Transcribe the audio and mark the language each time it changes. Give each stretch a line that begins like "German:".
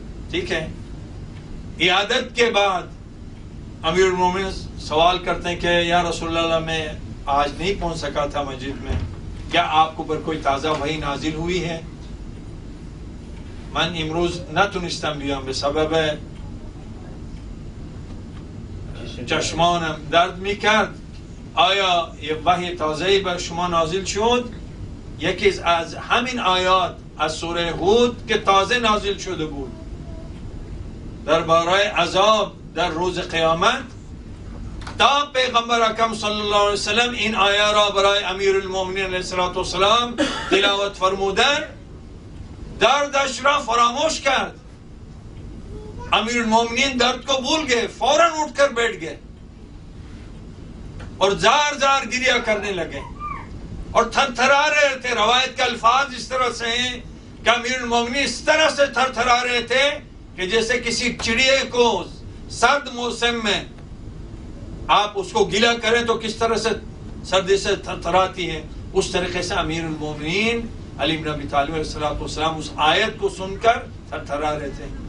Urdu: ٹھیک ہے, عیادت کے بعد امیر المومنین سوال کرتے ہیں کہ یا رسول اللہ میں آج نہیں پہنچ سکا تھا مسجد میں, کیا آپ کو پر کوئی تازہ وحی نازل ہوئی ہے؟
Persian: من امروز نتونستم بیام به سبب چشمانم درد میکرد. آیا یه وحی تازه‌ای بر شما نازل شد؟ یکی از همین آیات از سوره هود که تازه نازل شده بود درباره عذاب در روز قیامت. تا پیغمبر اکرم صلی الله علیه وسلم این آیه را برای امیر المؤمنین علیه السلام تلاوت فرمودن, دردش را فراموش کرد.
Urdu: امیر المومنین درد کو بھول گئے, فوراً اٹھ کر بیٹھ گئے اور زار زار گریہ کرنے لگے اور تھر تھرا رہے تھے. روایت کے الفاظ اس طرح سے ہیں کہ امیر المومنین اس طرح سے تھر تھرا رہے تھے کہ جیسے کسی چڑیے کو سرد موسم میں آپ اس کو گیلا کریں تو کس طرح سے سردی سے تھر تھراتی ہے, اس طریقے سے امیر المومنین علی بن ابی طالب علیہ السلام اس آیت کو سن کر تھر تھرا رہے تھے.